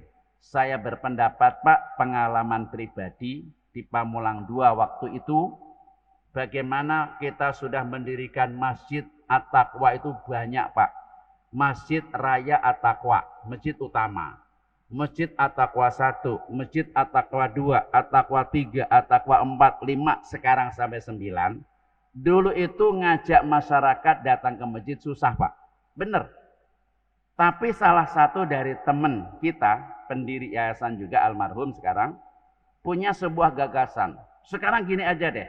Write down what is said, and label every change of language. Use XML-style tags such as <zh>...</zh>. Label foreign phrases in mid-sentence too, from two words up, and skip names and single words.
<id>Saya berpendapat, Pak, pengalaman pribadi di Pamulang 2 waktu itu, bagaimana kita sudah mendirikan Masjid At-Taqwa itu banyak, Pak. Masjid Raya At-Taqwa, masjid utama. Masjid At-Taqwa 1, Masjid At-Taqwa 2, At-Taqwa 3, At-Taqwa 4, 5, sekarang sampai 9. Dulu itu ngajak masyarakat datang ke masjid susah, Pak. Bener. Tapi salah satu dari teman kita, pendiri yayasan juga almarhum sekarang, punya sebuah gagasan. Sekarang gini aja deh.</id>